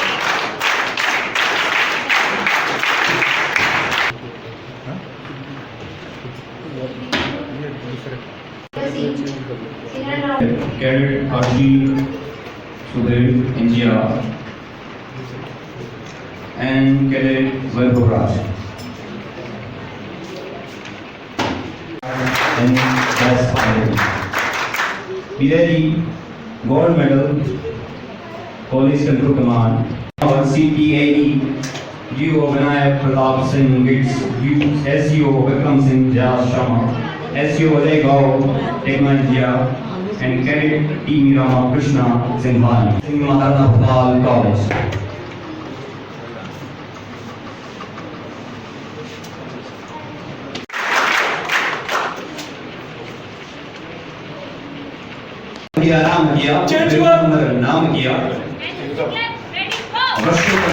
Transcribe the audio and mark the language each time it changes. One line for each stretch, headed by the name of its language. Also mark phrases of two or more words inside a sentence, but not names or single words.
English: कैडेट Arshil Sudev, NGR, and Cadet Vaibhav Raj. And best fighter. Bidari, gold medal, Police Control Command, और CPAE, GO Vinayak Pratap Singh Gits, SEO Vikram Singh Jha Sharma, SEO Ajay Gaur, Technologia, and Cadet T. Rama Krishna Singhani, Singh Maharana Bhopal College.
Hindi: आराम किया, नाम किया, वर्षों तक